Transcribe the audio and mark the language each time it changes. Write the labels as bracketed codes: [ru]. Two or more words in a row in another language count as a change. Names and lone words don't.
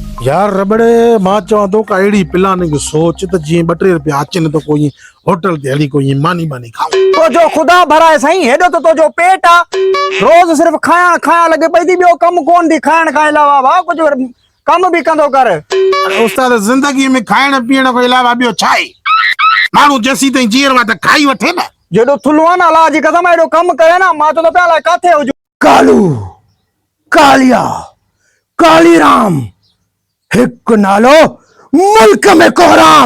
[sd] यार रबड़े मां चवां थो का अहिड़ी प्लानिंग सोच त जीअं 2-3 रुपया अचनि तो कोई होटल ते हली कोई मानी बानी खाओ। तो जो खुदा भराए साईं हेडो तो जो पेट आ रोज सिर्फ खाया खाया लगे पई थी, बियो कम कोन थी खाइण खां अलावा। वाह कुछ कम भी कंदो कर। उस्ताद जिंदगी में खाइण पीअण खां अलावा ॿियो छा आहे? माण्हू जेसीं ताईं जीअरो आहे त खाई वठे न। जेॾो थुलो आहे न अलाह जी कसम हेॾो कम करे न, मां चवंदो पिया अलाए काथे हुजूं। कालू कालिया कालीराम हिकु नालो मुल्क में कोहराम।